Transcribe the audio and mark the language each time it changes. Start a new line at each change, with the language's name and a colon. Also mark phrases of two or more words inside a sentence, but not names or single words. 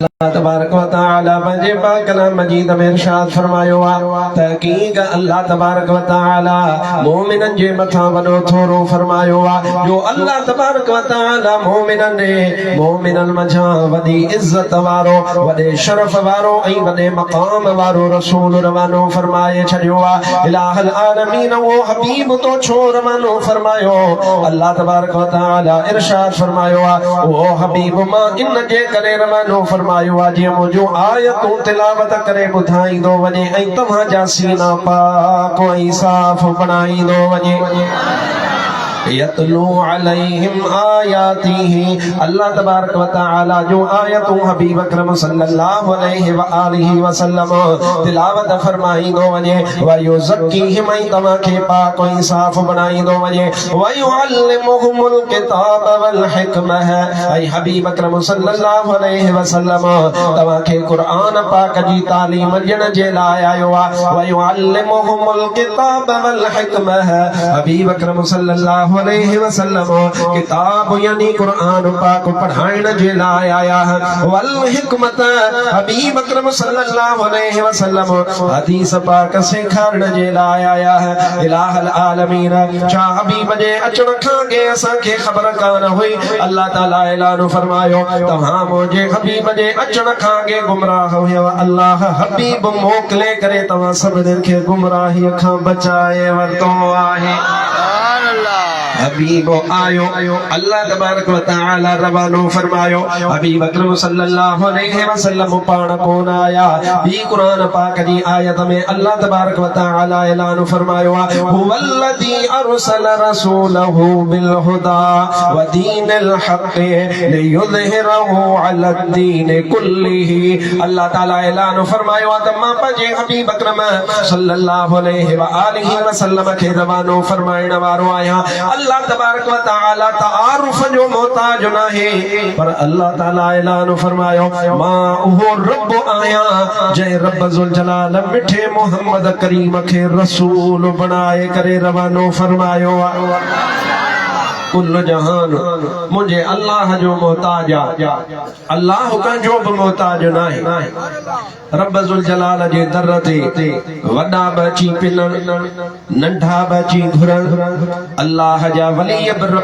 Arabic: تبارك وتعالى
Sindhi: पंहिंजे पाक कलाम मजीद में इरशाद फरमायो तहकीक
Arabic: الله تبارك وتعالى
Sindhi: मोमिनन जे मथा वॾो थोरो फरमायो जो
Arabic: الله تبارك وتعالى
Sindhi: मोमिनन मझां वॾी इज्जत वारो वॾे शरफ वारो ऐं वॾे मक़ाम वारो रसूल रवानो फरमाए छॾियो
Arabic: إله العالمين
Sindhi: वो हबीब तो छो रवानो फरमायो
Arabic: الله تبارك وتعالى
Sindhi: इरशाद फरमायो ओ हबीब मां इन जे करे रवानो फरमायो जी मुझो आयतूं तिलावत करे ॿुधाईंदो वञे ऐं तव्हांजा सीना पाक ऐं साफ़ बणाईंदो वञे
Arabic: يتلو عليهم آياته الله تبارك وتعالى
Sindhi: जो आयतूं हबीब अकरम
Arabic: صلى الله عليه وآله وسلم
Sindhi: तिलावत फरमाईंदो वञे
Arabic: ويزكيهم
Sindhi: ऐं तव्हांखे पाक ऐं साफ़ बणाईंदो वञे
Arabic: ويعلمهم الكتاب وال
Sindhi: हिकमह ऐं हबीब अकरम
Arabic: صلى الله عليه وسلم
Sindhi: तव्हांखे क़ुरान पाक जी तालीम ॾियण जे लाइ आयो
Arabic: ويعلمهم الكتاب والحكمة
Sindhi: हबीब अकरम
Arabic: صلى الله عليه وسلم
Sindhi: किताब यानी कुरान पाक पढ़ाइण जे लाइ आया
Arabic: والحكمة
Sindhi: हबीब अकरम
Arabic: صلى الله عليه وسلم
Sindhi: हदीस पाक सिखारण जे लाइ आया
Arabic: إله العالمين
Sindhi: छा हबीब जे अचण खां अॻे असांखे ख़बर कान हुई अल्लाह ताला ऐलान फरमायो तव्हां मुंहिंजे हबीब जे अचण खां अॻे गुमराह हुयव अल्लाह हबीब मोकिले करे तव्हां सभिनीनि खे गुमराहीअ खां बचाए वरितो आहे हबीब आयो
Arabic: الله تبارك وتعالى
Sindhi: रवानो फरमायो हबीब अकरम
Arabic: صلى الله عليه وسلم
Sindhi: पाण कोन आया बी कुरान पाक जी आयत में
Arabic: الله تبارك وتعالى
Sindhi: ऐलान फरमायो
Arabic: هو الذي أرسل رسوله بالهدى ودين الحق ليظهره على الدين
Sindhi: कुल्लिही अल्लाह ताला ऐलान फरमायो त मां पंहिंजे हबीब अकरम
Arabic: صلى الله عليه وآله وسلم
Sindhi: खे रवानो फरमाइण वारो आहियां
Arabic: الله تبارك وتعالى
Sindhi: तारुफ जो मोहताज नाहे पर अल्लाह ताला ऐलान फरमायो मां उहो रब आहियां जंहिं रब
Arabic: ذو الجلال
Sindhi: मिठे मोहम्मद करीम खे रसूल बणाए करे रवानो फरमायो कुल जहान मुझे अल्लाह जो मोहताज अल्लाह का जो भी मोहताज नाहे रब
Arabic: ذو الجلال
Sindhi: जे दर ते वॾा बची पिनण नंढा बची घुरण अल्लाह जा वली बि रब